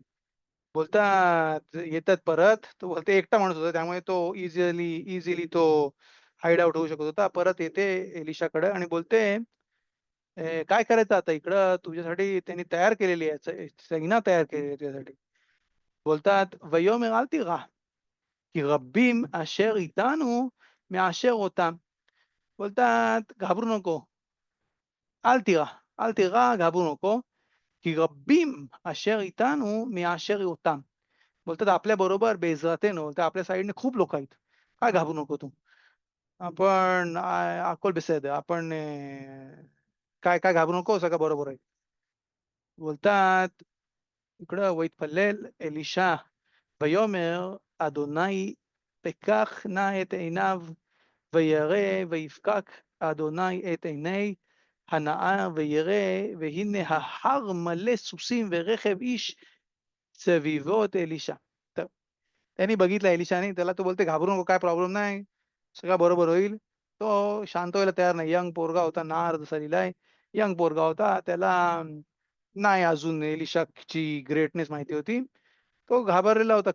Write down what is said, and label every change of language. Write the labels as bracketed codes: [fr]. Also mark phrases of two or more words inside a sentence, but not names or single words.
[mr] बोलतात येतात परत. तो बोलते एकटा माणूस होता त्यामुळे तो इझिली तो हाईड आउट होऊ शकत होता. परत येते एलिशाकडे आणि बोलते, काय करायचं आता इकडं तुझ्यासाठी त्यांनी तयार केलेली आहे, सेना तयार केलेली आहे तुझ्यासाठी." बोलतात, [he] "ויאמר אל תירא, כי רבים אשר איתנו מאשר אותם." [mr] बोलतात, "घाबरू नको, [he] אל תירא, אל תירא, [mr] घाबरू नको, [he] כי רבים אשר איתנו מאשר אותם." [mr] बोलतात आपल्याबरोबर बेइज्जतीनं तर आपल्या साइडने खूप लोकं आहेत. काय घाबरू नको तू. आपण [he] הכול בסדר [mr] आपण काय काय घाबरू नको सगळं बरोबर आहे. बोलतात इकडं [he] ויתפלל אלישע ויאמר אדוני פקח נא את עיניו וירא ויפקח אדוני את עיני הנאה וירא והנה ההר מלא סוסים ורכב איש סביבו את एलिशा. [mr] तर त्यांनी बघितलं एलिशाने त्याला तो बोलते, "घाबरू नको, काय प्रॉब्लेम नाही. सगळं बरोबर होईल." तो शांत व्हायला तयार नाही. यंग पोरगा होता, नार जसा लिहिलाय. यंग पोरगा होता. त्याला नाही अजून एलिशाची ग्रेटनेस माहिती होती. तो घाबरलेला होता.